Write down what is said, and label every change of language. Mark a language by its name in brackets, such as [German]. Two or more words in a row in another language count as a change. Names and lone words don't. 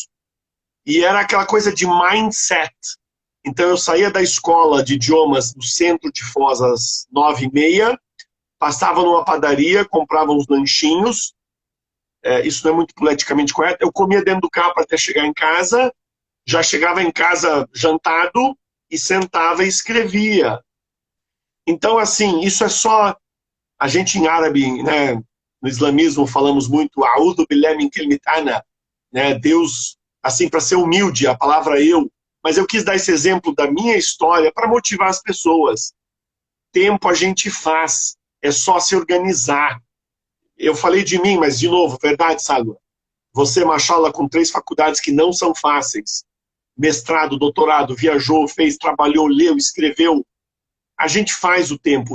[Portuguese] E era aquela coisa de mindset. Então eu saía da escola de idiomas do centro de Foz às 9h30, passava numa padaria, comprava uns lanchinhos, isso não é muito politicamente correto, eu comia dentro do carro até chegar em casa, já chegava em casa jantado e sentava e escrevia. Então, assim, isso é só... A gente em árabe, né, no islamismo, falamos muito [Arabic] أعوذ بالله من كلمة أنا, [Portuguese] né, Deus, assim, para ser humilde, a palavra eu. Mas eu quis dar esse exemplo da minha história para motivar as pessoas. Tempo a gente faz, é só se organizar. Eu falei de mim, mas de novo, verdade, Salwa? Você, mashallah, com 3 faculdades que não são fáceis, mestrado, doutorado, viajou, fez, trabalhou, leu, escreveu, a gente faz o tempo.